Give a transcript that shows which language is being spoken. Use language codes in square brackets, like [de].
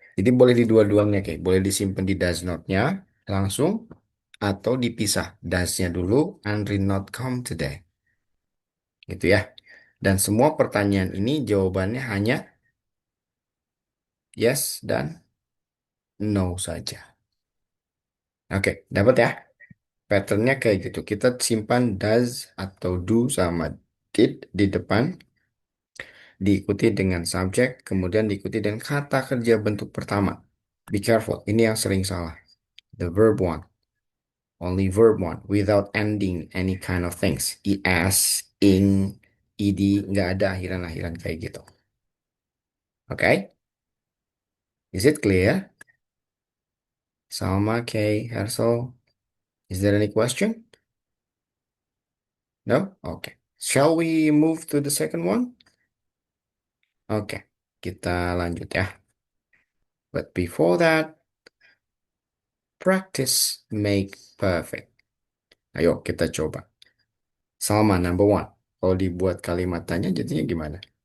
[id] Jadi boleh di dua-duanya kayak boleh disimpan di does not-nya langsung atau dipisah. [en] Does-nya dulu Andrew not come today. [id] Gitu ya. Dan semua pertanyaan ini jawabannya hanya yes dan no saja. Oke, dapat ya? Patternnya kayak gitu. Kita simpan does atau do sama did di depan, diikuti dengan subjek, kemudian diikuti dengan kata kerja bentuk pertama. [en] Be careful, [id] ini yang sering salah. [en] The verb one, only verb one, without ending any kind of things. [id] Es, ing, ed, nggak ada akhiran-akhiran kayak gitu. Oke? [en] Is it clear? Salma, Kay, Hersel, is there any question? No? Okay. Shall we move to the second one? [id] Oke, kita lanjut ya. [en] But before that, practice make perfect. [id] Ayo kita coba. Salma number one. Kalau dibuat kalimat tanya jadinya gimana?